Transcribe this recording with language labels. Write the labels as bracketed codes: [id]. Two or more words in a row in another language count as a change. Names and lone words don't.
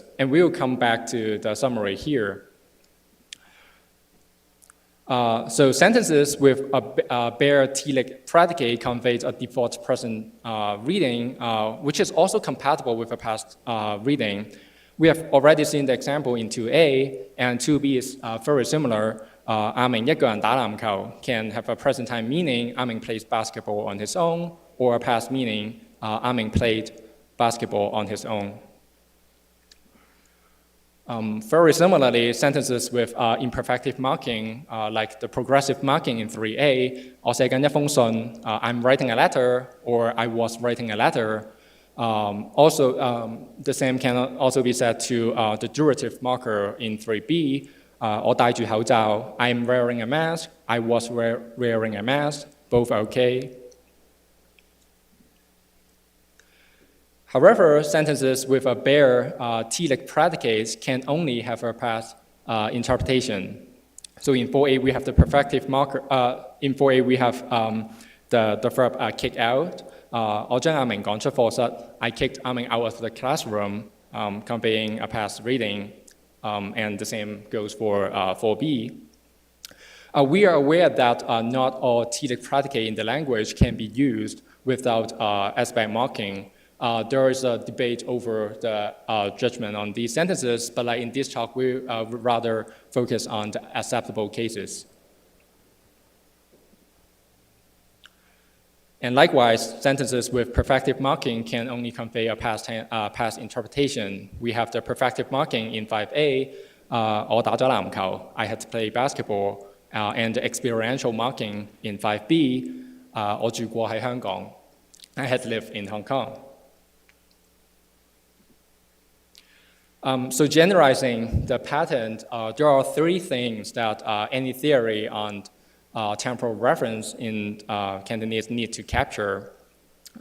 [en] And we will come back to the summary here. So sentences with a bare telic predicate conveys a default present reading, which is also compatible with a past reading. We have already seen the example in 2A, and 2B is very similar. [yue] 阿明一個人打籃球 [en] can have a present time meaning, 阿明 plays basketball on his own, or a past meaning, 阿明 played basketball on his own. Very similarly, sentences with imperfective marking, like the progressive marking in 3A, [yue] 我寫緊一封信, [en] I'm writing a letter, or I was writing a letter. The same can also be said to the durative marker in 3B. [yue] 我戴住口罩, [en] I'm wearing a mask, I was wearing a mask, both are okay. However, sentences with a bare telic predicates can only have a past interpretation. So in 4A, we have the perfective marker. In 4A, we have the verb kick out. [yue] 我將阿明趕出課室. [en] I kicked 阿明 out of the classroom, conveying a past reading, and the same goes for 4B. We are aware that not all telic predicate in the language can be used without aspect marking. There is a debate over the judgment on these sentences, but like in this talk, we would rather focus on the acceptable cases. And likewise, sentences with perfective marking can only convey a past interpretation. We have the perfective marking in 5A, [yue] 我打咗籃球, [en] I had to play basketball, and the experiential marking in 5B, [yue] 我住過喺香港, [en] I had lived in Hong Kong. So generalizing the pattern, there are three things that any theory on temporal reference in Cantonese need to capture.